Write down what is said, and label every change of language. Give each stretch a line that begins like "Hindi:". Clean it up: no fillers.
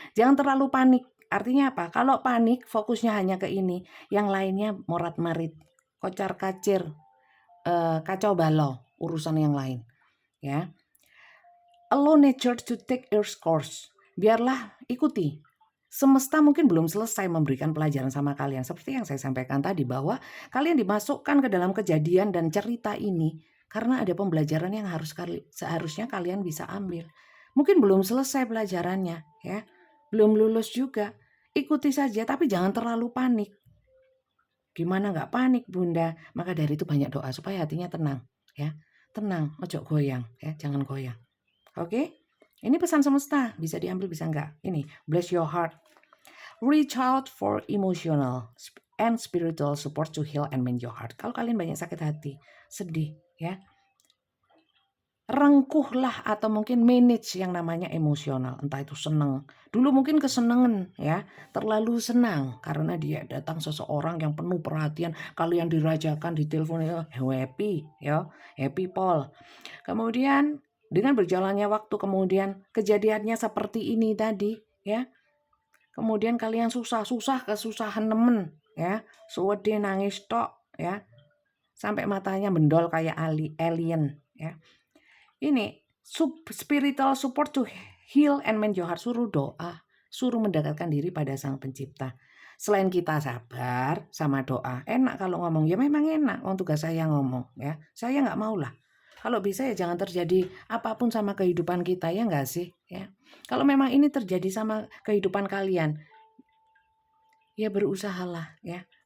Indonesian: Jangan terlalu panik. Artinya apa? Kalau panik fokusnya hanya ke ini, yang lainnya morat-marit, kocar-kacir, kacau balau urusan yang lain ya.
English: Allow nature to take its course.
Indonesian: Biarlah ikuti. Semesta mungkin belum selesai memberikan pelajaran sama kalian. Seperti yang saya sampaikan tadi, bahwa kalian dimasukkan ke dalam kejadian dan cerita ini karena ada pembelajaran yang seharusnya kalian bisa ambil. Mungkin belum selesai pelajarannya ya. Belum lulus juga. Ikuti saja tapi jangan terlalu panik. Gimana nggak panik Bunda? Maka dari itu banyak doa supaya hatinya tenang ya. Tenang,
Javanese: ojo goyang
Indonesian: ya, jangan goyang. Oke? Ini pesan semesta, bisa diambil bisa enggak. Ini,
English: bless your heart. Reach out for emotional and spiritual support to heal and mend your heart.
Indonesian: Kalau kalian banyak sakit hati, sedih ya, rengkuhlah atau mungkin manage yang namanya emosional. Entah itu senang. Dulu mungkin kesenangan ya, terlalu senang karena dia datang seseorang yang penuh perhatian, kalian dirajakan di telepon ya, happy ya, happy Paul. Kemudian dengan berjalannya waktu, kemudian kejadiannya seperti ini tadi ya. Kemudian kalian susah-susah, kesusahan nemen ya.
Javanese: Suwede nangis tok ya.
Indonesian: Sampai matanya mendol kayak alien ya. Ini
English: spiritual support to heal and mend your heart.
Indonesian: Suruh doa, suruh mendekatkan diri pada Sang Pencipta. Selain kita sabar sama doa, enak kalau ngomong ya, memang enak. Tugas saya ngomong ya. Saya nggak mau lah. Kalau bisa ya jangan terjadi apapun sama kehidupan kita, ya nggak sih ya. Kalau memang ini terjadi sama kehidupan kalian, ya berusahalah ya.